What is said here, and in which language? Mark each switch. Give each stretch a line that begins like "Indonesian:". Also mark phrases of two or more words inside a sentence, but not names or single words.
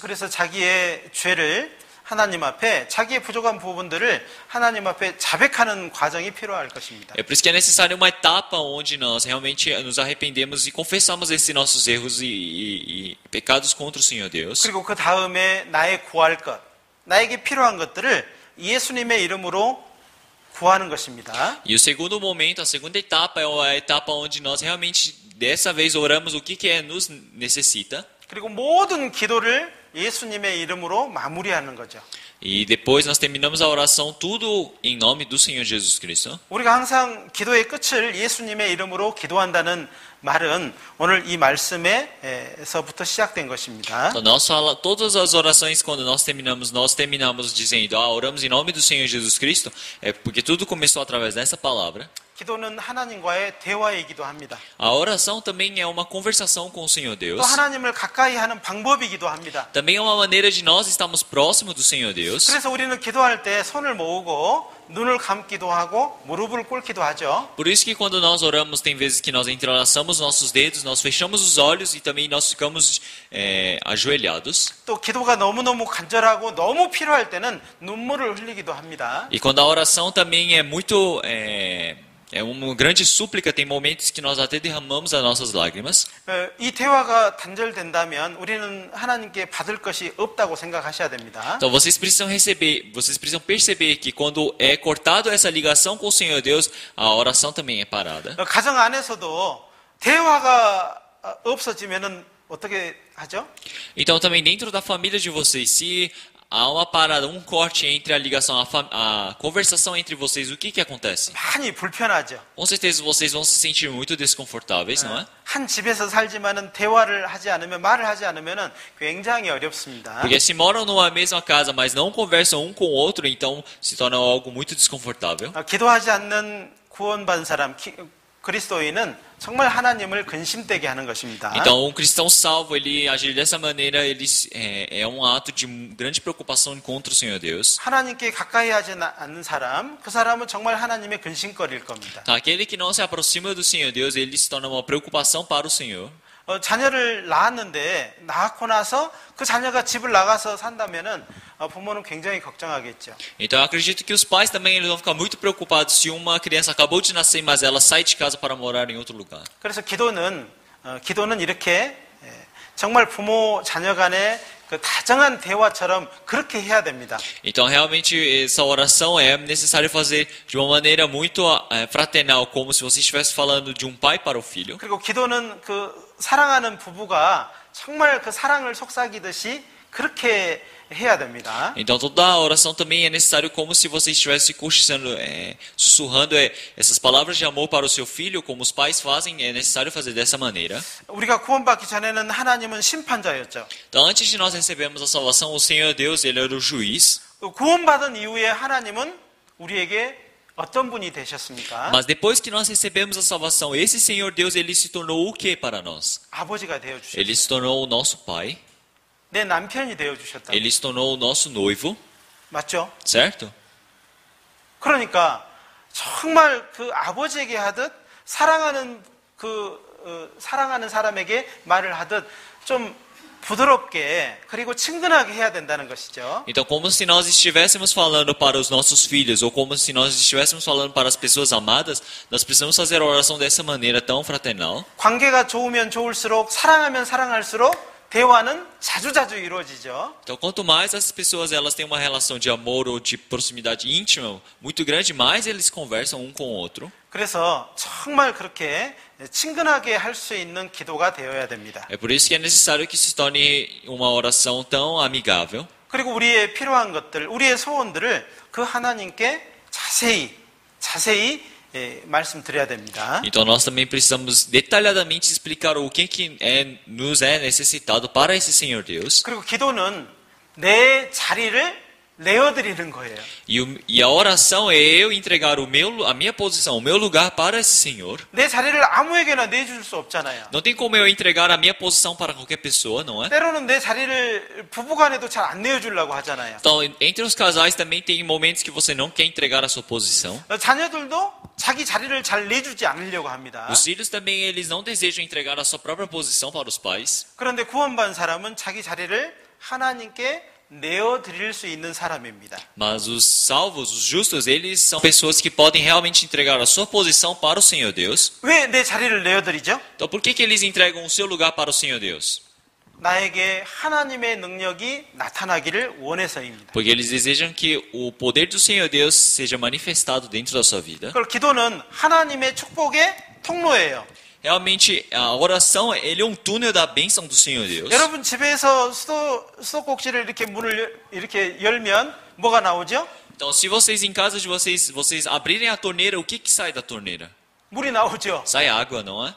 Korean: 그래서 자기의 죄를 하나님 앞에 자기의 부족한 부분들을 하나님 앞에 자백하는 과정이 필요할 것입니다.
Portuguese: É por isso que é necessário uma etapa onde nós realmente nos arrependemos e confessamos esses nossos erros e pecados contra o Senhor Deus.
Korean: 그리고 그 다음에 나의 구할 것, 나에게 필요한 것들을 예수님의 이름으로 구하는 것입니다.
Portuguese: E o segundo momento, a segunda etapa é a etapa onde nós realmente dessa vez oramos o que nos necessita.
Korean: 그리고 모든 기도를 예수님의 이름으로 마무리하는 거죠.
Portuguese: E depois nós terminamos a oração tudo em nome do Senhor Jesus Cristo.
Korean: 우리가 항상 기도의 끝을 예수님의 이름으로 기도한다는 말은 오늘 이 말씀에서부터 시작된 것입니다.
Portuguese: Então, todas as orações, quando nós terminamos dizendo, oramos em nome do Senhor Jesus Cristo, é porque tudo começou através dessa palavra.
Korean: 기도는 하나님과의 대화이기도 합니다.
Portuguese: A oração também é uma conversação com o Senhor
Korean: 또
Portuguese: Deus.
Korean: 하나님을 가까이 하는 방법이기도 합니다.
Portuguese: Também é uma maneira de nós estarmos próximos do Senhor Deus.
Korean: 그래서 우리는 기도할 때 손을 모으고 눈을 감기도 하고 무릎을 꿇기도 하죠.
Portuguese: Por isso que quando nós oramos, tem vezes que nós entrelaçamos nossos dedos, nós fechamos os olhos e também nós ficamos ajoelhados.
Korean: 또 기도가 너무너무 간절하고 너무 필요할 때는 눈물을 흘리기도 합니다.
Portuguese: E quando a oração também é muito É uma grande súplica, tem momentos que nós até derramamos as nossas lágrimas.
Korean: 이 대화가 단절된다면 우리는 하나님께 받을 것이 없다고 생각하셔야 됩니다.
Portuguese: Então vocês precisam perceber que quando é cortado essa ligação com o Senhor Deus, a oração também é parada.
Korean: 가정 안에서도 대화가 없어지면은 어떻게 하죠?
Portuguese: Então também dentro da família de vocês, se há uma parada, um corte entre a ligação, a conversação entre vocês, o que acontece?
Korean: 많이 불편하죠.
Portuguese: Com certeza vocês vão se sentir muito desconfortáveis, não é?
Korean: 한 집에서 살지만은 대화를 하지 않으면 말을 하지 않으면은 굉장히 어렵습니다.
Portuguese: Porque se moram numa mesma casa, mas não conversam um com o outro, então se torna algo muito desconfortável.
Korean: 기도하지 않는 구원받은 사람, 그리스도인은 정말 하나님을 근심되게 하는 것입니다.
Portuguese: Então, um cristão salvo, ele agir dessa maneira, ele é um ato de grande preocupação contra o Senhor Deus.
Korean: 하나님께 가까이 하지 않는 사람, 그 사람은 정말 하나님의 근심거리일 겁니다.
Portuguese: Aquele que não se aproxima do Senhor Deus, ele se torna uma preocupação para o Senhor.
Korean: 자녀를 낳았는데 낳고 나서 그 자녀가 집을 나가서 산다면은 부모는 굉장히 걱정하겠죠.
Portuguese: Então eu acredito que os pais também eles vão ficar muito preocupados se uma criança acabou de nascer, mas ela sai de casa para morar em outro lugar.
Korean: 그래서 기도는 이렇게 정말 부모 자녀 간의 그 다정한 대화처럼 그렇게 해야 됩니다.
Portuguese: Então realmente essa oração é necessário fazer de uma maneira muito fraternal, como se você estivesse falando de um pai para o filho.
Korean: 그리고 기도는 그 사랑하는 부부가 정말 그 사랑을 속삭이듯이 그렇게 해야 됩니다.
Portuguese: Então toda a oração também é necessário como se você estivesse cochichando, sussurrando essas palavras de amor para o seu filho, como os pais fazem, é necessário fazer dessa maneira.
Korean: 우리가 구원받기 전에는 하나님은 심판자였죠.
Portuguese: Então antes de nós recebermos a salvação, o Senhor Deus, ele era o juiz.
Korean: 구원받은 이후에 하나님은 우리에게 어떤 분이 되셨습니까?
Portuguese: Mas depois que nós recebemos a salvação, esse Senhor Deus, ele se tornou o que para nós?
Korean: 아버지가 되어 주셨어요.
Portuguese: Ele se tornou o nosso pai.
Korean: 내 남편이 되어 주셨다.
Portuguese: Ele se tornou o nosso noivo,
Korean: 맞죠?
Portuguese: certo?
Korean: 그러니까 정말 그 아버지에게 하듯 사랑하는 사랑하는 사람에게 말을 하듯 좀 부드럽게 그리고 친근하게 해야 된다는 것이죠.
Portuguese: Então, como se nós estivéssemos falando para os nossos filhos, ou como se nós estivéssemos falando para as pessoas amadas, nós precisamos fazer a oração dessa maneira tão fraternal.
Korean: 관계가 좋으면 좋을수록 사랑하면 사랑할수록 대화는 자주자주 이루어지죠.
Portuguese: Então, quanto mais as pessoas elas têm uma relação de amor ou de proximidade íntima muito grande, mais eles conversam um com o outro.
Korean: 그래서 정말 그렇게 친근하게 할 수 있는 기도가 되어야 됩니다.
Portuguese: É por isso que é necessário que se torne uma oração tão amigável.
Korean: 그리고 우리의 필요한 것들, 우리의 소원들을 그 하나님께 자세히 말씀드려야 됩니다.
Portuguese: Então nós também precisamos detalhadamente explicar o que nos é necessitado para esse Senhor Deus.
Korean: 그리고 기도는 내 자리를 내어드리는 거예요.
Portuguese: E a oração é eu entregar a minha posição, o meu lugar para esse Senhor.
Korean: 내 자리를 아무에게나 내줄 수 없잖아요.
Portuguese: Não tem como eu entregar a minha posição para qualquer pessoa, não é?
Korean: 때로는 내 자리를 부부간에도 잘 안 내어주려고 하잖아요.
Portuguese: Então, entre os casais também tem momentos que você não quer entregar a sua posição.
Korean: 자녀들도 자기 자리를 잘 내주지 않으려고 합니다.
Portuguese: Os filhos também eles não desejam entregar a sua própria posição para os pais.
Korean: 그런데 구원받은 사람은 자기 자리를 하나님께 내어드릴 수 있는 사람입니다.
Portuguese: Mas os salvos, os justos, eles são pessoas que podem realmente entregar a sua posição para o Senhor Deus.
Korean: 왜 내 자리를 내어드리죠?
Portuguese: Então, por que eles entregam o seu lugar para o Senhor Deus?
Korean: 나에게 하나님의 능력이 나타나기를 원해서입니다.
Portuguese: Porque eles desejam que o poder do Senhor Deus seja manifestado dentro da sua vida.
Korean: 그걸 기도는 하나님의 축복의 통로예요.
Portuguese: Realmente, a oração ele é um túnel da bênção do Senhor Deus.
Korean: 여러분 집에서 수도꼭지를 이렇게 문을 이렇게 열면 뭐가 나오죠?
Portuguese: Então, se vocês em casa de vocês abrirem a torneira, o que sai da torneira?
Korean: 물이 나오죠.
Portuguese: Sai água, não é?